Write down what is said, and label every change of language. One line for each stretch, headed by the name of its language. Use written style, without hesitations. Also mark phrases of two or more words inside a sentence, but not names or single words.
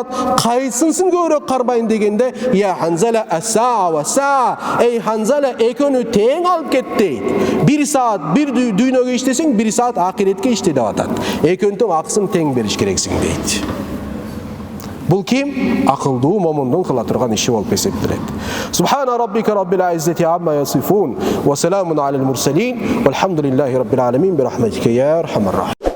Kyrgyz: Кайсынысын көбүрөөк кармайын?" дегенде:
Arabic: "يا حنظلة ساعة وساعة."
Kyrgyz: Эй Ханзала, экөөнү тең алып кетти. 1 саат бир дүйнөгө иштесең, 1 саат акиретке иште деп атат. Экөөнүн аксын тең бериш керексиң дейт. Бул ким? Акылдуу момундун кыла турган иши болуп эсептелет.
Arabic: سبحان ربك رب العزة عما يصفون وسلام على المرسلين والحمد لله رب العالمين برحمتك يا أرحم الراحمين.